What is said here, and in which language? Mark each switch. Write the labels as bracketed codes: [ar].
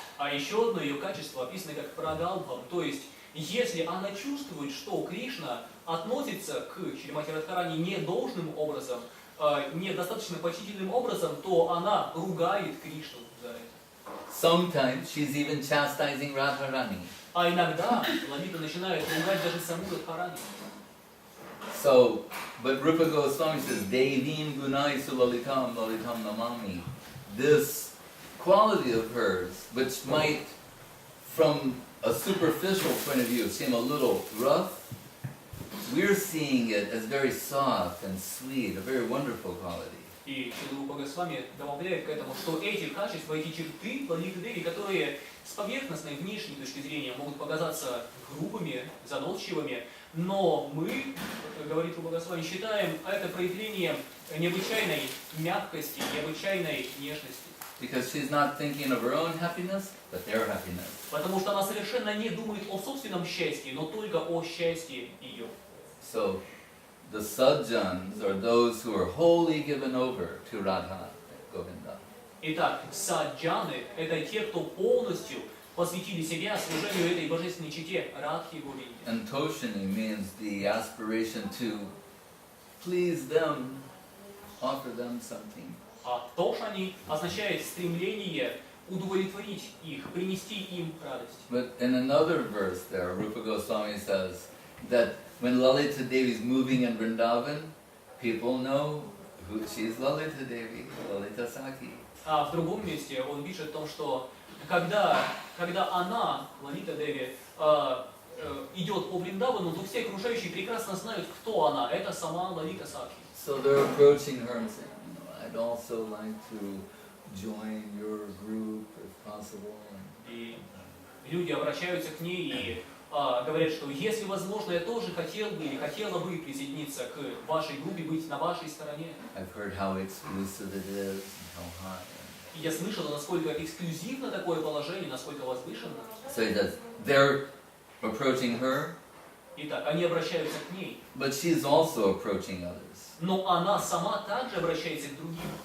[ru] А еще одно ее качество описано как прагалбхам, то есть, если она чувствует, что Кришна относится к Шримати Радхарани недолжным образом, недостаточно почтительным образом, то она ругает Кришну за это. [en] Sometimes she's even chastising Radharani. [ru] А иногда Лалита начинает ругать даже саму Радхарани. [en] So, but Rupa Goswami says, [sa] Devim Gunai Sulalitam Lalitam Namami. [en] This quality of hers, which might, from a superficial point of view, seem a little rough, we're seeing it as very soft and sweet, a very wonderful quality. [ru] И Шрила Рупа Госвами добавляет к этому, что эти качества, эти черты Лалиты Деви, которые с поверхностной внешней точки зрения могут показаться грубыми, заносчивыми, но мы, как говорит Рупа Госвами, считаем это проявлением необычайной мягкости, необычайной нежности. [en] Because she's not thinking of her own happiness, but their happiness. [ru] Потому что она совершенно не думает о собственном счастье, но только о счастье ее. [en] So, the sajjans are those who are wholly given over to Radha Govinda. [ru] Итак, саджаны – это те, кто полностью посвятили себя служению этой божественной чете Радхи Говинде. [en] And Toshini means the aspiration to please them, offer them something. [ru] А тошани означает стремление удовлетворить их, принести им радость. [en] But in another verse there, Rupa Goswami says that when Lalita Devi is moving in Vrindavan, people know who she's Lalita Devi, Lalita Saki. [ru] А в другом месте он пишет о том, что когда она, Лалита Деви, идет по Вриндавану, то все окружающие прекрасно знают, кто она. Это сама Лалита Сакхи. [en] So they're approaching her and saying, I'd also like to join your group if possible. [ru] И люди обращаются к ней и говорят, что если возможно, я тоже хотел бы или хотела бы присоединиться к вашей группе, быть на вашей стороне. [en] I've heard how exclusive it is and how high. [ru] И я слышала, насколько эксклюзивно такое положение, насколько возвышенно. [en] So he does. They're approaching her, [ru] Итак, они обращаются к ней. [en] but she's also approaching others [ru] Но она сама также обращается к другим.